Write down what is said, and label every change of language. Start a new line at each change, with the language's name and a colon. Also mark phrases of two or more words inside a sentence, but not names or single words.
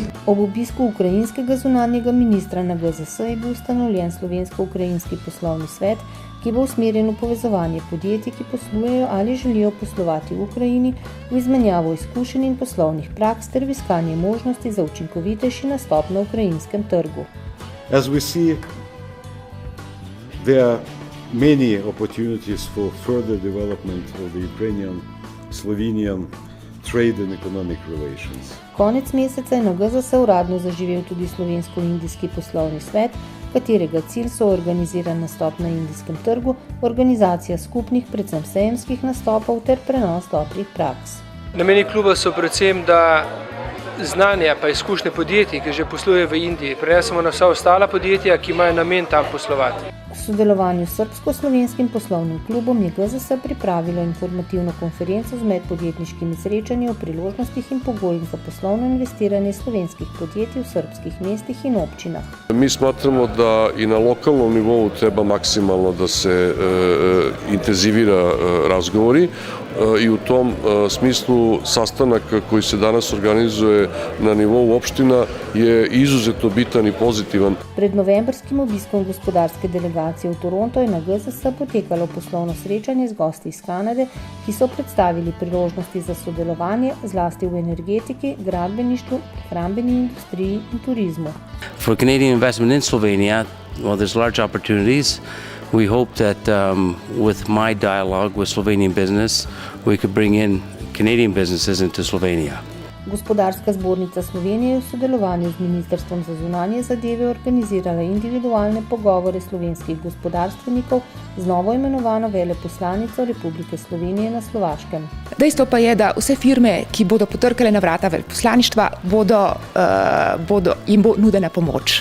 Slovenian: Ob obisku ukrajinskega zunanjega ministra na GZS je bil ustanovljen Slovensko-ukrajinski poslovni svet, ki bo usmerjen v povezovanje podjetij, ki poslujejo ali želijo poslovati v Ukrajini, v izmenjavo izkušenj in poslovnih praks ter v iskanje možnosti za učinkovitejši nastop na ukrajinskem trgu.
English: As we see, there are many opportunities for further development of the Ukrainian-Slovenian trade and economic relations.
Slovenian: Konec meseca je na GZS uradno zaživel tudi Slovensko-indijski poslovni svet, katerega cilj so organiziran nastop na indijskem trgu, organizacija skupnih, predvsem sejemskih nastopov ter prenos dobrih praks. Nameni kluba so predvsem, da znanja pa izkušnje podjetij, ki že poslujejo v Indiji, prenesemo na vsa ostala podjetja, ki imajo namen tam poslovati. V sodelovanju s Srbsko-slovenskim poslovnim klubom je GZS pripravilo informativno konferenco z medpodjetniškimi srečanji o priložnostih in pogojih za poslovno investiranje slovenskih podjetij v srbskih mestih in občinah.
Serbian: Mi smatramo da i na lokalnom nivou treba maksimalno da se intenzivira razgovori i u tom smislu sastanak koji se danas organizuje na nivou opština je izuzetno bitan i pozitivan.
Slovenian: Pred novembrskim obiskom gospodarske delegacije v Toronto je na GZS potekalo poslovno srečanje z gosti iz Kanade, ki so predstavili priložnosti za sodelovanje zlasti v energetiki, gradbeništvu, prehrambeni industriji in turizmu.
English: For Canadian investment in Slovenia, there's large opportunities. We hope that with my dialogue with Slovenian business, we could bring in Canadian businesses into Slovenia.
Slovenian: Gospodarska zbornica Slovenije je v sodelovanju z Ministrstvom za zunanje zadeve organizirala individualne pogovore slovenskih gospodarstvenikov z novo imenovano veleposlanico Republike Slovenije na Slovaškem. Dejstvo pa je, da vse firme, ki bodo potrkale na vrata veleposlaništva, jim bo nudena pomoč.